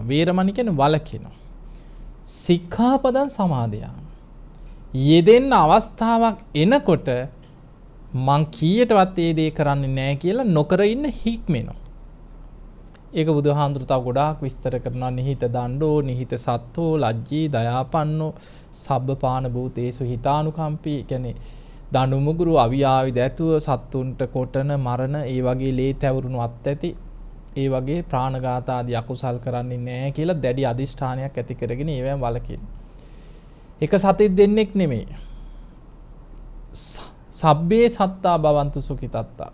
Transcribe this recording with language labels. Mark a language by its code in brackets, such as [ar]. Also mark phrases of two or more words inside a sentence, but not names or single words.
[si] වේරමණී කියන්නේ වළකිනවා. [pi] සික්ඛාපදං සමාදියාමි. [si] යෙදෙන්න අවස්ථාවක් එනකොට මං කීයටවත් ඒ දේ කරන්නේ නැහැ කියලා නොකර ඉන්න හික්මෙනවා. ඒක බුදුහාඳුරු තව ගොඩාක් විස්තර කරනවා. [pi] නිහිත දණ්ඩෝ නිහිත සත්තෝ ලජ්ජී දයාපන්නෝ සබ්බපාන භූතේසු හිතානුකම්පී. [si] කියන්නේ දඬු මුගුරු අවියාවි දැතුව සත්තුන්ට කොටන මරණ ඒ වගේ ලේ තැවුරුණු අත් ඇති ඒ වගේ ප්‍රාණඝාත ආදී අකුසල් කරන්නේ නැහැ කියලා දැඩි අදිෂ්ඨානයක් ඇති කරගෙන ඒවෙන් වළකින. එක සතෙක් දෙන්නෙක් නෙමෙයි. [pi] සබ්බේ සත්තා භවන්තු සුඛිතත්තා.